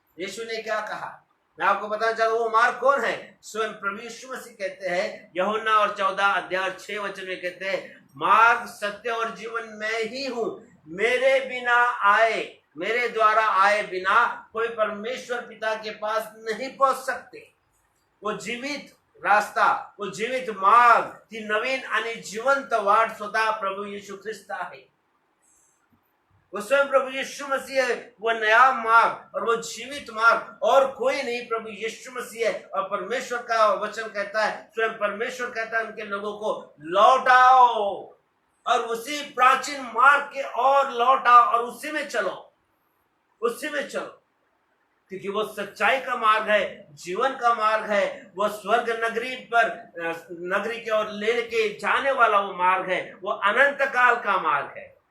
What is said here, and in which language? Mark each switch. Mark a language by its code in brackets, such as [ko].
[hi] यीशु ने क्या कहा, मैं आपको बताना चाहूँ वो मार्ग कौन है। स्वयं प्रभु यीशु मसीह कहते हैं, यूहन्ना और 14 अध्याय 6 वचन में कहते हैं, मार्ग सत्य और जीवन मैं ही हूँ, मेरे बिना आए, मेरे द्वारा आए बिना कोई परमेश्वर पिता के पास नहीं पहुंच सकते। वो जीवित रास्ता, वो जीवित मार्ग, [mr] ती नवीन आणि जिवंत वाट स्वतः प्रभु यीशु ख्रिस्त आहे। [hi] वो स्वयं प्रभु यीशु मसीह है, वो नया मार्ग और वो जीवित मार्ग, और कोई नहीं, प्रभु यीशु मसीह है। और परमेश्वर का वचन कहता है, स्वयं परमेश्वर कहता है उनके लोगों को लौटाओ और उसी प्राचीन मार्ग के और लौटाओ और उसी में चलो, उसी में चलो, क्योंकि वो सच्चाई का मार्ग है, जीवन का मार्ग है, वो स्वर्ग नगरी पर नगरी की ओर लेके जाने वाला वो मार्ग है, वो अनंत काल का मार्ग है।